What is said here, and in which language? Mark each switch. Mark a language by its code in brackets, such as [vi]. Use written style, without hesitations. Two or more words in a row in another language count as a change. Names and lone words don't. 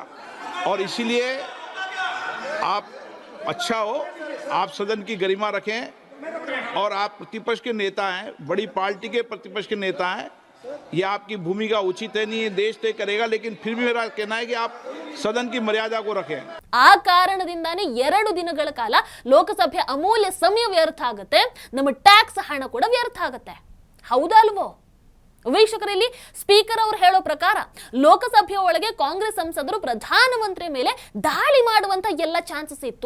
[hi] और इसीलिए आप अच्छा हो, आप सदन की गरिमा रखें, और आप प्रतिपक्ष के नेता हैं, बड़ी पार्टी के प्रतिपक्ष के नेता हैं. ये आपकी भूमिका उचित है, नहीं देश तय करेगा, लेकिन फिर भी मेरा कहना है कि आप सदन की मर्यादा को रखें. [kn] ಆ ಕಾರಣದಿಂದಾನೇ 2 ದಿನಗಳ ಕಾಲ ಲೋಕಸಭೆ ಅಮೂಲ್ಯ ಸಮಯ ವ್ಯರ್ಥ ಆಗುತ್ತೆ, ನಮ್ಮ ಟ್ಯಾಕ್ಸ್ ಹಣ ಕೂಡ ವ್ಯರ್ಥ ಆಗುತ್ತೆ. ಹೌದಾ ಅಲ್ವೋ? ವೀಕ್ಷಕರಲ್ಲಿ, ಸ್ಪೀಕರ್ ಅವರು ಹೇಳೋ ಪ್ರಕಾರ ಲೋಕಸಭೆಯ ಒಳಗೆ ಕಾಂಗ್ರೆಸ್ ಸಂಸದರು ಪ್ರಧಾನಮಂತ್ರಿ ಮೇಲೆ ದಾಳಿ ಮಾಡುವಂತ ಎಲ್ಲ ಚಾನ್ಸಸ್ ಇತ್ತು.